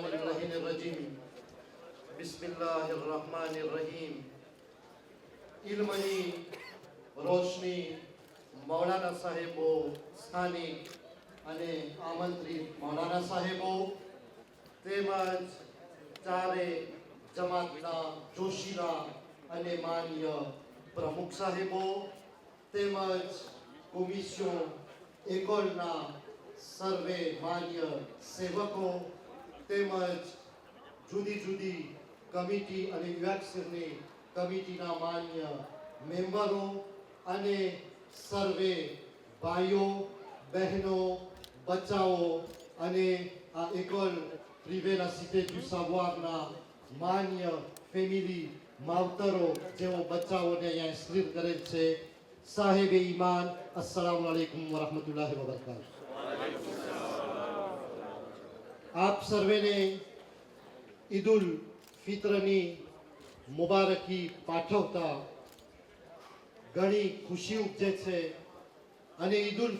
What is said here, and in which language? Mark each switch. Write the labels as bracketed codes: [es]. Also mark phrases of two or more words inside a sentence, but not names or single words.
[ar] اللعين الرجيم بسم الله الرحمن الرحيم [gu] ઇલ્મની રોશની મૌલાના સાહેબો સ્થાનિક અને આમંત્રિત મૌલાના સાહેબો તેમજ ચારે જમાતના જોશીલા અને માન્ય પ્રમુખ સાહેબો તેમજ કોમિશન એકોલના સર્વે માન્ય સેવકો તેમજ જુદી જુદી કમિટી અને યુએક્સની કમિટીના માન્ય મેમ્બરો અને સર્વે ભાઈઓ બહેનો બચ્ચાઓ અને આ [fr] école privée [gu] la cité du savoir-ના માન્ય ફેમિલી માવતરો જેઓ બચ્ચાઓને અહીંયા ઇન્સ્ક્રીબ કરેલ છે સાહેબે ઈમાન [ar] السلام عليكم ورحمة الله وبركاته. [gu] આપ સર્વેને ઈદ ઉલ ફિત્રની મુબારકી પાઠવતા ઘણી ખુશી ઉપજે છે અને ઈદ ઉલ